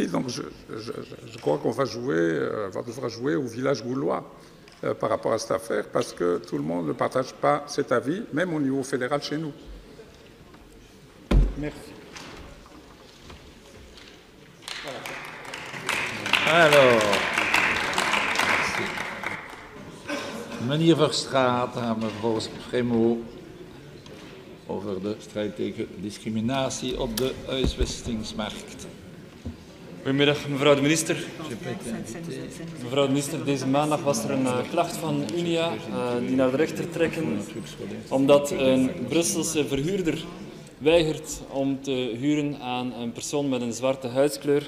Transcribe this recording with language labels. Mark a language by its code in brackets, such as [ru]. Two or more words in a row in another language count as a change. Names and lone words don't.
[fr] Donc, je crois qu'on va devra jouer au village gaulois par rapport à cette affaire, parce que tout le monde ne partage pas cet avis, même au niveau fédéral chez nous. Merci. Alors, [nl] meneer Verstraat aan mevrouw Fremo over de strijd tegen discriminatie op de huisvestingsmarkt. Goedemiddag, mevrouw de minister. Mevrouw de minister, deze maandag was er een klacht van Unia die naar de rechter trekken omdat een Brusselse verhuurder weigert om te huren aan een persoon met een zwarte huidskleur.